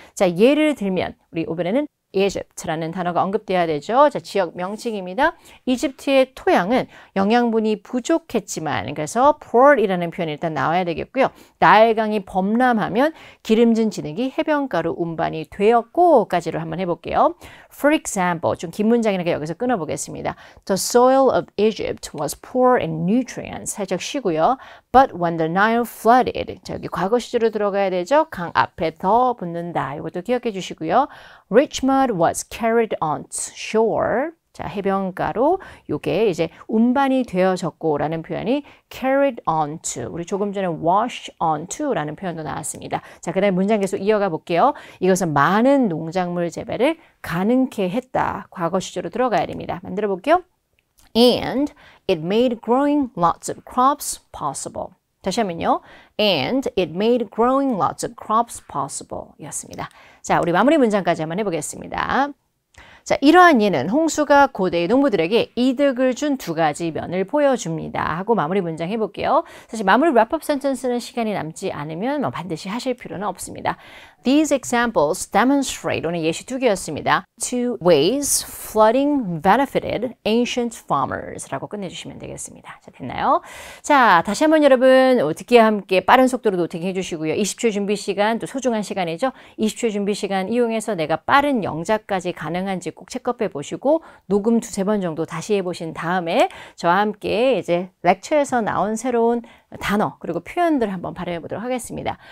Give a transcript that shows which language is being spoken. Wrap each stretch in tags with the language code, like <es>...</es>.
<ko>자, 예를 들면 우리 이번에는 Egypt라는 단어가 언급돼야 되죠. 자, 지역 명칭입니다. 이집트의 토양은 영양분이 부족했지만 그래서 poor이라는 표현이 일단 나와야 되겠고요. 나일강이 범람하면 기름진 진흙이 해변가로 운반이 되었고까지를 한번 해볼게요.</ko> <en>For example,</en> <ko>좀 긴 문장이니까 여기서 끊어보겠습니다.</ko> <en>The soil of Egypt was poor in nutrients.</en> <ko>살짝 쉬고요.</ko> <en>But when the Nile flooded,</en> <ko>자, 여기 과거 시제로 들어가야 되죠. 강 앞에 더 붙는다. 이것도 기억해 주시고요.</ko> <en>Rich mud was carried on shore.</en> <ko>자, 해변가로 요게 이제 운반이 되어졌고라는 표현이 carried onto. 우리 조금 전에 wash onto라는 표현도 나왔습니다. 자, 그다음에 문장 계속 이어가 볼게요. 이것은 많은 농작물 재배를 가능케 했다. 과거 시제로 들어가야 됩니다. 만들어 볼게요.</ko> <en>And it made growing lots of crops possible.</en> <ko>다시 하면요.</ko> <en>And it made growing lots of crops possible.</en> <ko>이었습니다. 자, 우리 마무리 문장까지 한번 해보겠습니다. 자, 이러한 예는 홍수가 고대의 농부들에게 이득을 준 두 가지 면을 보여줍니다. 하고 마무리 문장 해볼게요. 사실 마무리 wrap-up sentence는 시간이 남지 않으면 반드시 하실 필요는 없습니다.</ko> <en>These examples demonstrate,</en> <ko>오늘 예시 두 개였습니다.</ko> <en>Two ways flooding benefited ancient farmers</en> <ko>라고 끝내주시면 되겠습니다. 자, 됐나요? 자, 다시 한번 여러분 듣기와 함께 빠른 속도로 노팅 해주시고요. 20초의 준비 시간, 또 소중한 시간이죠. 20초의 준비 시간 이용해서 내가 빠른 영작까지 가능한지 꼭 체크해 보시고 녹음 두세 번 정도 다시 해보신 다음에 저와 함께 이제 렉처에서 나온 새로운 단어 그리고 표현들 한번 발휘해 보도록 하겠습니다.</ko>